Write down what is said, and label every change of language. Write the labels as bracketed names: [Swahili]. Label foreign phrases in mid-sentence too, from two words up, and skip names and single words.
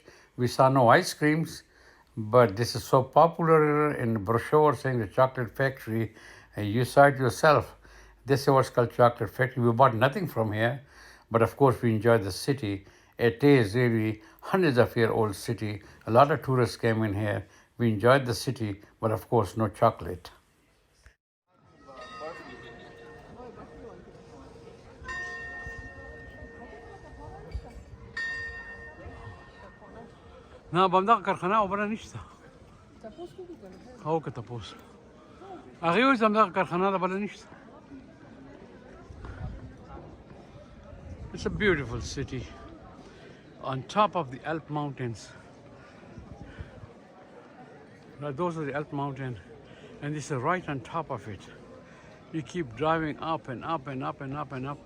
[English] We saw no ice creams, but this is so popular in the brochure saying the chocolate factory, and you saw it yourself. This is what's called chocolate factory. We bought nothing from here, but of course we enjoyed the city. It is really hundreds of year old city. A lot of tourists came in here. We enjoyed the city, but of course no chocolate. [Pashto] نه بمدغه کارخانه او بله نشته او که تپوس هغې وایي همدغه کارخانه ده بله نشته. [English] It's a beautiful city on top of the Alp Mountains. Now those are the Alp Mountain and this is right on top of it. You keep driving up and up and up and up and up.